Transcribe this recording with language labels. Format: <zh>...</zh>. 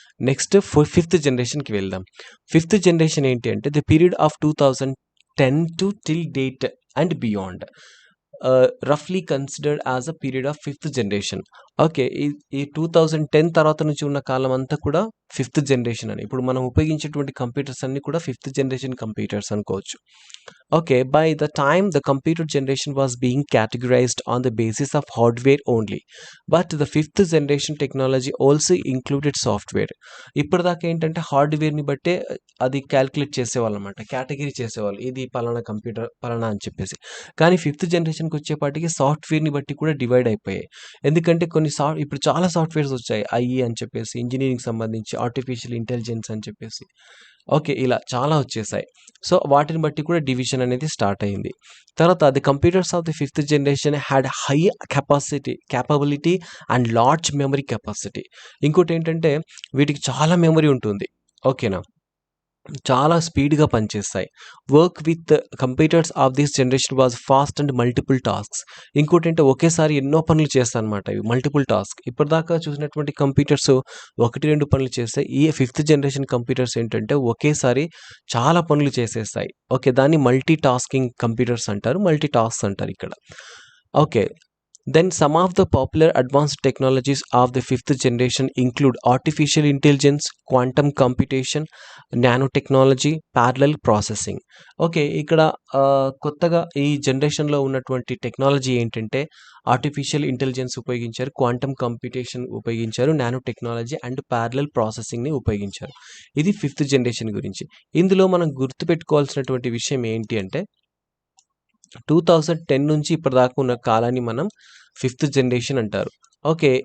<te>Next fifth జనరేషన్‌కి వెళ్దాం. Fifth generation ఏంటి అంటే</te> <en>The period of 2010 to till date and beyond. రఫ్‌లీ considered as a period of fifth generation. Okay.</en> <te>ఈ 2010 తర్వాత నుంచి ఉన్న కాలం అంతా కూడా ఫిఫ్త్ జనరేషన్ అని. ఇప్పుడు మనం ఉపయోగించేటువంటి కంప్యూటర్స్ అన్నీ కూడా ఫిఫ్త్ జనరేషన్ కంప్యూటర్స్ అనుకోవచ్చు. Okay, by the time the computer generation was being categorized on the basis of hardware only, but the fifth generation technology also included software. ఇప్పటిదాకా ఏంటంటే హార్డ్వేర్ని బట్టే అది క్యాలిక్యులేట్ చేసేవాళ్ళు అనమాట, కేటగిరీ చేసేవాళ్ళు, ఇది పలానా కంప్యూటర్ పలానా అని చెప్పేసి. కానీ ఫిఫ్త్ జనరేషన్కి వచ్చేపాటికి సాఫ్ట్వేర్ని బట్టి కూడా డివైడ్ అయిపోయాయి. ఎందుకంటే ఇప్పుడు చాలా సాఫ్ట్వేర్స్ వచ్చాయి, ఐఈ అని చెప్పేసి, ఇంజనీరింగ్ సంబంధించి, ఆర్టిఫిషియల్ ఇంటెలిజెన్స్ అని చెప్పేసి. ఓకే. ఇలా చాలా వచ్చేసాయి. సో, వాటిని బట్టి కూడా డివిజన్ అనేది స్టార్ట్ అయింది. తర్వాత</te> <en>The computers of the fifth generation had high capability and large memory capacity.</en> <te>ఇంకోటేంటంటే వీటికి చాలా మెమరీ ఉంటుంది. ఓకేనా? చాలా స్పీడ్‌గా పనిచేస్తాయి.</te> <en>Work with computers of this generation was fast and multiple tasks.</en> <te>ఇంకోటేంటే ఒకేసారి ఎన్నో పనులు చేస్తాయన్నమాట ఇవి, మల్టిపుల్ టాస్క్. ఇప్పటిదాకా చూసినటువంటి కంప్యూటర్స్ 1, 2 పనులు చేస్తాయి. ఈ ఫిఫ్త్ జనరేషన్ కంప్యూటర్స్ ఏంటంటే ఒకేసారి చాలా పనులు చేసేస్తాయి. ఓకే. దాన్ని మల్టీ టాస్కింగ్ కంప్యూటర్స్ అంటారు. మల్టీ టాస్క్స్ అంటారు ఇక్కడ. Okay.</te> <en>Then some of the popular advanced technologies of the fifth generation include artificial intelligence, quantum computation, nanotechnology, parallel processing. Okay.</en> <te>ఇక్కడ కొత్తగా ఈ జనరేషన్‌లో ఉన్నటువంటి టెక్నాలజీ ఏంటంటే ఆర్టిఫిషియల్ ఇంటెలిజెన్స్ ఉపయోగించారు, క్వాంటమ్ కంప్యూటేషన్ ఉపయోగించారు, నానో టెక్నాలజీ అండ్ పారలెల్ ప్రాసెసింగ్‌ని ఉపయోగించారు. ఇది ఫిఫ్త్ జనరేషన్ గురించి. ఇందులో మనం గుర్తుపెట్టుకోవాల్సినటువంటి విషయం ఏంటి అంటే 2010 నుంచి ఇప్పటిదాకా ఉన్న కాలాన్ని మనం ఫిఫ్త్ జనరేషన్ అంటారు. ఓకే.</te>